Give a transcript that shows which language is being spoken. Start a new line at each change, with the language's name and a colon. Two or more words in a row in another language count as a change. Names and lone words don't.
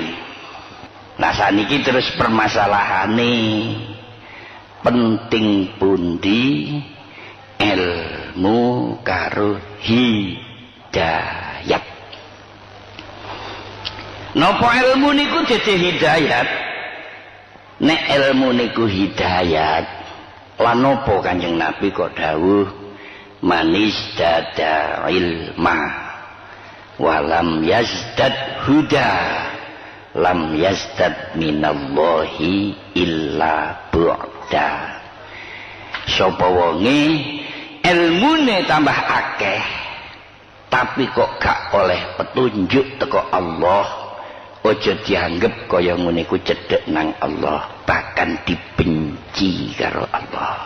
Javanese: Nah saniki terus permasalahane penting pundi ilmu karo hidayat. Napa ilmu niku dadi hidayat? Nek ilmu niku hidayat, lan napa Kanjeng Nabi kok dawuh
Arabic: من ازداد علما ولم يزدد هدى لم يزدد من الله إلا بعدا.
Javanese: Sapa wonge ilmune tambah akeh tapi kok gak oleh petunjuk teko Allah, aja dianggep kaya ngene iku cedhek nang Allah, bahkan dibenci karo Allah.